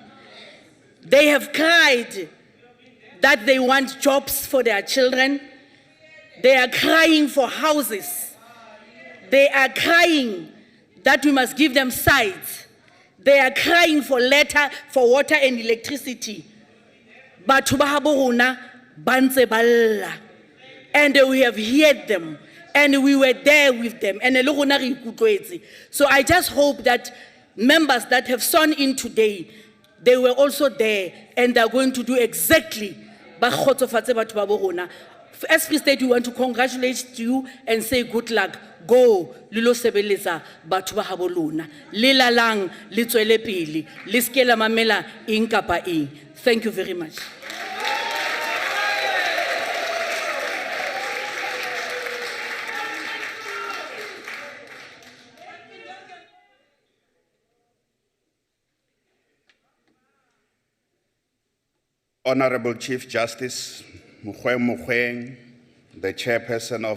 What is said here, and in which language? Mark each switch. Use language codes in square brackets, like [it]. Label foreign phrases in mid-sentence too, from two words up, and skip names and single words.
[en] They have cried that they want jobs for their children. They are crying for houses. They are crying that we must give them sites. They are crying for water and electricity. [st] Batho ba habo rona ba ntse ba lla. [en] And we have heard them, and we were there with them. [st] And le rona re ikutlwetse. [en] So I just hope that members that have sworn in today, they were also there, and they are going to do exactly [st] ba khotsofatse batho ba bo rona. [en] As Free State, we want to congratulate you and say good luck. [st] Go, lilo sebeletsa batho ba habo lona. Le lalang le tswele pele. Le ske la mamela eng kapa eng. [en] Thank you very much. Honorable Chief Justice Mogoeng, the Chairperson of